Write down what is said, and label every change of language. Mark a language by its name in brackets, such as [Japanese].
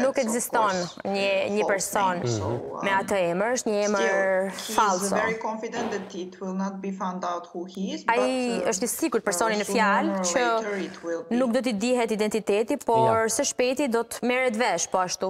[Albanian] Nuk ekziston një person me atë emër, është një emër falso. [English] Very confident that it will not be found out who he is. [Albanian] Ai është i sigurt personi në fjalë që nuk do t'i dihet identiteti, por së shpejti do të merret vesh po ashtu.